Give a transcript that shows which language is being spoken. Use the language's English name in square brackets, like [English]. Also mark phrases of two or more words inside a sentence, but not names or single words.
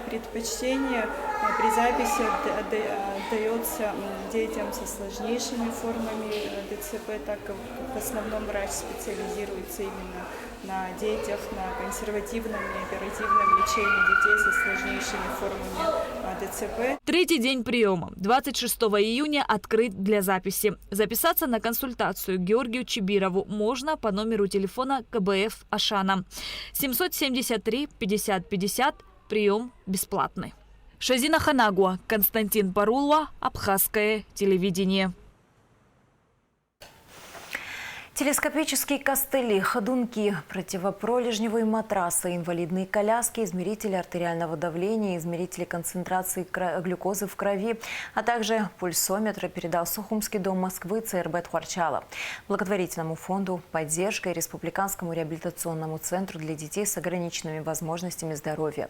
[Russian] Предпочтение при записи отдается детям со сложнейшими формами ДЦП, так как в основном врач специализируется именно на детях, на консервативном и оперативном лечении детей со сложнейшими формами ДЦП. Третий день приема. 26 июня открыт для записи. Записаться на консультацию Георгию Чибирову можно по номеру телефона КБФ «Ашана». 773 50 50. Прием бесплатный. Шазина Ханагуа, Константин Парулова, Абхазское телевидение. Телескопические костыли, ходунки, противопролежневые матрасы, инвалидные коляски, измерители артериального давления, измерители концентрации глюкозы в крови, а также пульсометры передал Сухумский дом Москвы ЦРБ Тхуарчала, благотворительному фонду «Поддержка» и Республиканскому реабилитационному центру для детей с ограниченными возможностями здоровья.